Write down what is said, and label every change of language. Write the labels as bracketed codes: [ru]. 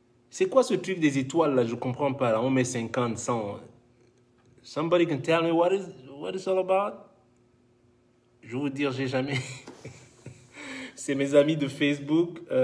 [fr] C'est quoi ce truc des étoiles là? Je comprends pas. Là, on met 50, 100. [en] Somebody can tell me what it's all about? [fr] Je vais vous dire, j'ai jamais. C'est mes amis de Facebook.